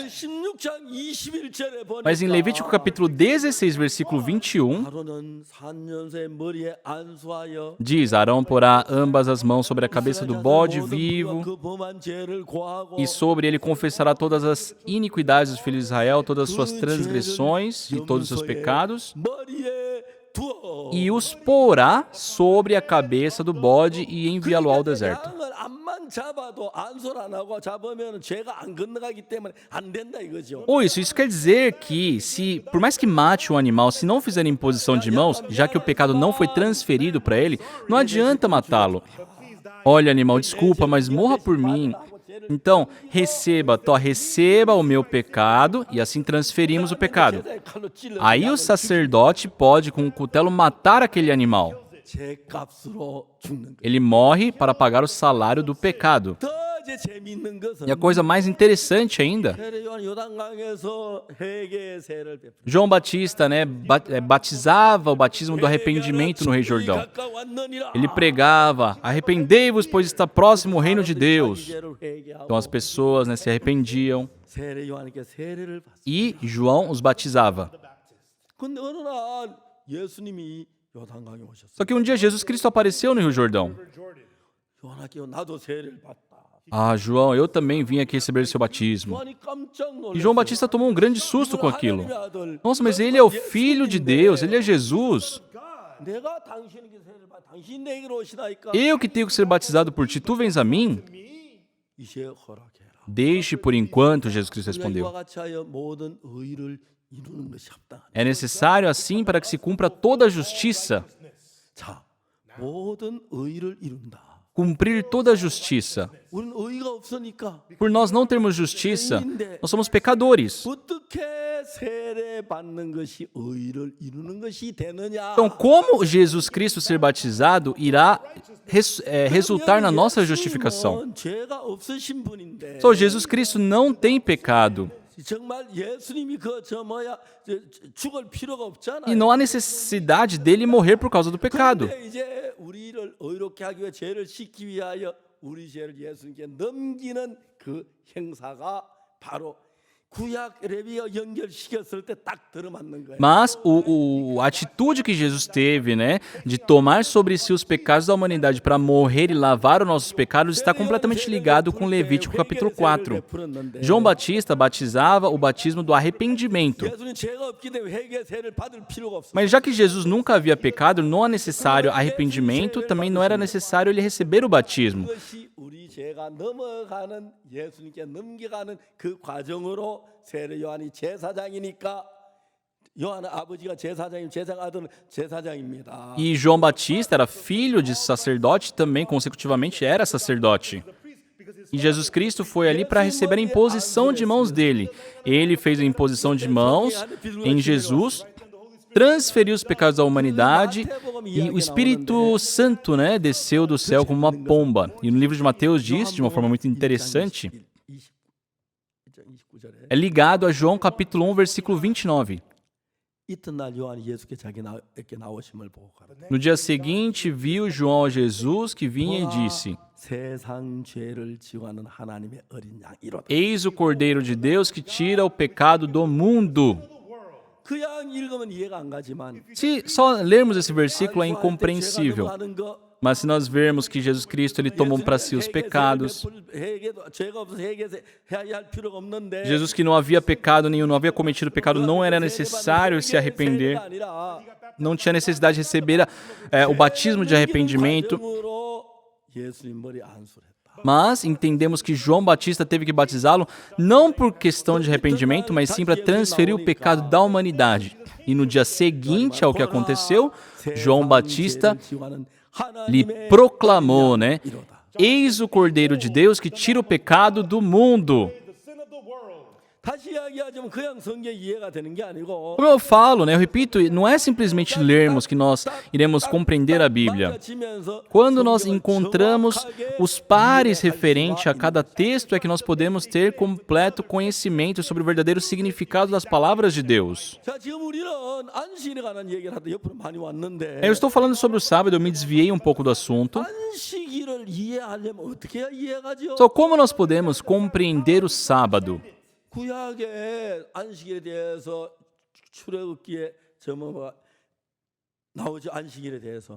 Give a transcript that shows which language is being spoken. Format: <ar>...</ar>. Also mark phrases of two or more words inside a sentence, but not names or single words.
<pt>Mas em Levítico capítulo 16, versículo 21, diz, Arão porá ambas as mãos sobre a cabeça do bode vivo e sobre ele confessará todas as iniquidades dos filhos de Israel, todas as suas transgressões e todos os seus pecados. e os porá sobre a cabeça do bode e enviá-lo ao deserto.</pt> <ko>양을 암만 잡아도 안솔 안 하고 잡으면 죄가 안 건너가기 때문에 안 된다 이거죠.</ko> <pt>Ou isso quer dizer que, se por mais que mate o animal, se não fizer imposição de mãos, já que o pecado não foi transferido para ele, não adianta matá-lo. Olha, animal, desculpa, mas morra por mim. Então, receba o meu pecado, e assim transferimos o pecado. Aí o sacerdote pode, com o cutelo, matar aquele animal.</pt> <ko>죄값으로 죽는 거.</ko> <pt>Ele morre para pagar o salário do pecado.</pt> <ko>더 이제 재미있는 것은</ko> <pt>E a coisa mais interessante ainda,</pt> <ko>세례 요한 요단강에서 회개의 세를 베풀어.</ko> <pt>João Batista, né, batizava o batismo do arrependimento no Rio Jordão.</pt> <ko>가까웠느니라.</ko> <pt>Ele pregava: arrependei-vos, pois está próximo o reino de Deus.</pt> <ko>죄를 회개하고</ko> <pt>Então as pessoas, né, se arrependiam</pt> <ko>세례 요한에게 세례를 받습니다.</ko> <pt>e João os batizava.</pt> <ko>근데 어느 날 예수님이 요단강에 오셨어요.</ko> <pt>Só que um dia Jesus Cristo apareceu no Rio Jordão.</pt> <ko>요한에게 나도 세례를 받다.</ko> <pt>Ah, João, eu também vim aqui receber seu batismo.</pt> <ko>요한이 깜짝 놀랐어요.</ko> <pt>E João Batista tomou um grande susto com aquilo.</pt> <ko>하나님의 아들,</ko> <pt>Nossa, mas ele é o filho de Deus, ele é Jesus.</pt> <ko>내가 당신에게 세례를 받. 당신 내게로 오시나이까.</ko> <pt>Eu que tenho que ser batizado por ti, tu vens a mim?</pt> <ko>이제 허락해라.</ko> <pt>Deixe por enquanto, Jesus Cristo</pt> <ko>이와</ko> <pt>respondeu.</pt> <ko>같이 하여 모든 의를 이루는 것이 합당하다.</ko> <pt>É necessário assim para que se cumpra toda a justiça.</pt> <ko>자, 모든 의를 이룬다.</ko> <pt>Cumprir toda a justiça.</pt> <ko>우리는 의가 없으니까</ko> <pt>Por nós não termos justiça, nós somos pecadores.</pt> <ko>어떻게 세례 받는 것이 의를 이루는 것이 되느냐?</ko> <pt>Então, como Jesus Cristo ser batizado irá resultar na nossa justificação?</pt> <ko>예수님은 죄가 없으신 분인데</ko> <pt>Só Jesus Cristo não tem pecado.</pt> <ko>정말 예수님이 죽을 필요가 없잖아요.</ko> <pt>E não há necessidade dele morrer por causa do pecado.</pt> <ko>그런데 이제 우리를 의롭게 하기 위해 죄를 씻기 위하여 우리 죄를 예수님께 넘기는 그 행사가 바로 구약 레위와 연결시켰을 때 딱 들어맞는 거예요.</ko> <pt>Mas a atitude que Jesus teve, né, de tomar sobre si os pecados da humanidade para morrer e lavar os nossos pecados, está completamente ligado com Levítico capítulo 4. João Batista batizava o batismo do arrependimento.</pt> <ko>예수님 죄가 없기 때문에 회개 세례를 받을 필요가 없어요.</ko> <pt>Mas já que Jesus nunca havia pecado, não é necessário arrependimento, também não era necessário ele receber o batismo.</pt> <ko>그것이 우리 죄가 넘어가는 예수님께 넘겨가는 그 과정으로 세례 요한이 제사장이니까 요한의 아버지가 제사장이면 제사장 아들은 제사장입니다.</ko> <pt>E João Batista era filho de sacerdote, também consecutivamente era sacerdote. E Jesus Cristo foi ali para receber a imposição de mãos dele. Ele fez a imposição de mãos em Jesus, transferiu os pecados da humanidade e o Espírito Santo, né, desceu do céu como uma pomba. E no livro de Mateus diz, de uma forma muito interessante, é ligado a João capítulo 1, versículo 29.</pt> <ko>이튿날 요한이 예수께 자기에게 나오심을 보고 가로되</ko> <pt>No dia seguinte, viu João a Jesus que vinha e disse:</pt> <ko>세상 죄를 지워하는 하나님의 어린 양이로다.</ko> <pt>Eis o Cordeiro de Deus que tira o pecado do mundo.</pt> <ko>그냥 읽으면 이해가 안 가지만</ko> <pt>Se só lermos esse versículo é incompreensível.</pt> <ko>하는 거</ko> <pt>Mas se nós vermos que Jesus Cristo ele tomou para si os pecados,</pt> <ko>죄가 없어서 해야 할 필요가 없는데</ko> <pt>Jesus que não havia pecado nenhum, não havia cometido pecado, não era necessário se arrepender, não tinha necessidade de receber o batismo de arrependimento.</pt> <ko>예수님 머리 안수했다.</ko> <pt>Mas entendemos que João Batista teve que batizá-lo não por questão de arrependimento, mas sim para transferir o pecado da humanidade. E no dia seguinte ao que aconteceu, João Batista lhe proclamou, né? Eis o Cordeiro de Deus que tira o pecado do mundo.</pt> <ko>다시 이야기하자면 그냥 성경 이해가 되는 게 아니고</ko> <pt>Como eu falo, né? Eu repito, não é simplesmente lermos que nós iremos compreender a Bíblia. Quando nós encontramos os pares referente a cada texto é que nós podemos ter completo conhecimento sobre o verdadeiro significado das palavras de Deus.</pt> <ko>자, 지금 우리는 안식일에 관한 얘기를 하다 옆으로 많이 왔는데</ko> <pt>Eu estou falando sobre o sábado, eu me desviei um pouco do assunto.</pt> <ko>안식일을 이해하려면 어떻게 해야 이해가죠?</ko> <pt>Só como nós podemos compreender o sábado?</pt> <ko>구약의 안식일에 대해서 출애굽기에 나오죠. 안식일에 대해서.</ko>